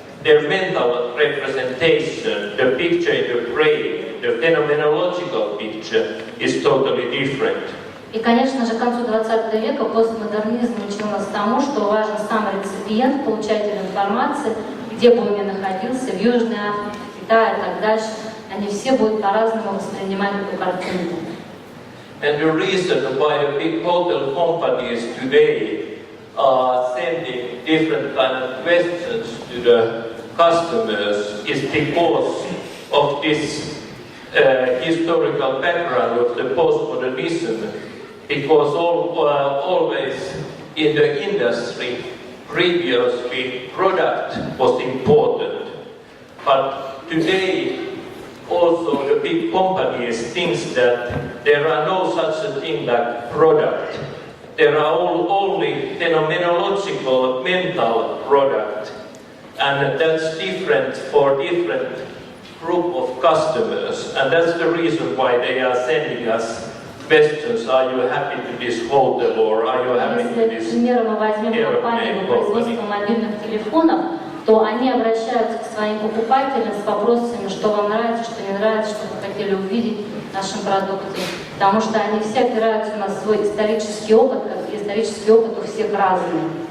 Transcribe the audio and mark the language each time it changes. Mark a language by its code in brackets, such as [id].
[en] Their mental representation, the picture in the brain, the phenomenological picture is totally different. [ru] И, конечно же, к концу 20 века постмодернизм учил нас тому, что важен сам реципиент, получатель информации, где бы он ни находился, в Южной Африке, Китае и так дальше, они все будут по-разному воспринимать эту картинку. [en] And the reason why the big hotel companies today are sending different kind of questions to the customers is because of this historical background of the postmodernism, because always in the industry previously product was important, but today also the big companies think that there are no such a thing like product. There are only phenomenological mental product, and that's different for different group of customers, and that's the reason why they are sending us questions: are you happy to this hotel, or are you happy to this airplane company? [ru] Мобильных телефонов, то они обращаются к своим покупателям с вопросами, что вам нравится, что не нравится, что вы хотели увидеть в нашем продукте. Потому что они все опираются на свой исторический опыт, как исторический опыт у всех разный.